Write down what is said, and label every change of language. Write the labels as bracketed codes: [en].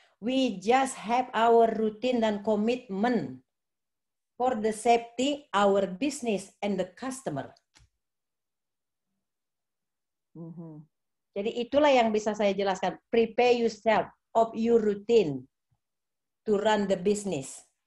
[en] We just have our routine [id] dan [en] commitment for the safety, our business, and the customer. [id] Jadi itulah yang bisa saya jelaskan. [en] Prepare yourself of your routine to run the business.